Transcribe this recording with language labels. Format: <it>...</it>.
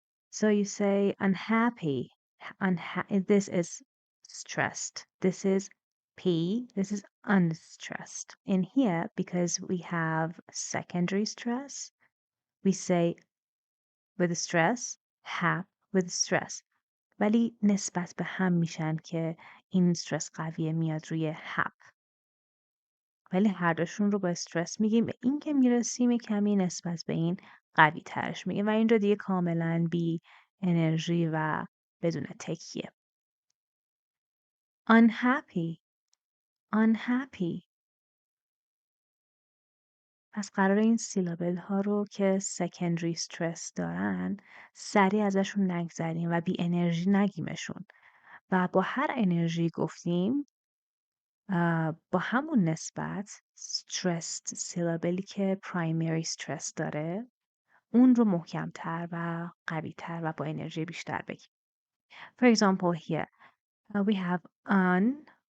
<en>So you say unhappy. This is stressed. This is P. This is unstressed. In here, because we have secondary stress, we say with stress, hap with stress.</en> <fa>ولی نسبت به هم میشن که این استرس قویه میاد روی hap. ولی هر دوشون رو با استرس میگیم به این که میرسیم کمی نسبت به این قوی ترش میگیم و اینجا دیگه کاملا بی انرژی و بدون تکیه.</fa> <en>Unhappy, unhappy.</en> <fa>پس قرار این سیلابل ها رو که secondary stress دارن سریع ازشون نگذریم و بی انرژی نگیمشون و با هر انرژی گفتیم با همون نسبت stressed syllable که primary stress داره اون رو محکمتر و قویتر و با انرژی بیشتر بگیم.</fa> <en>For example here we have understand.</en>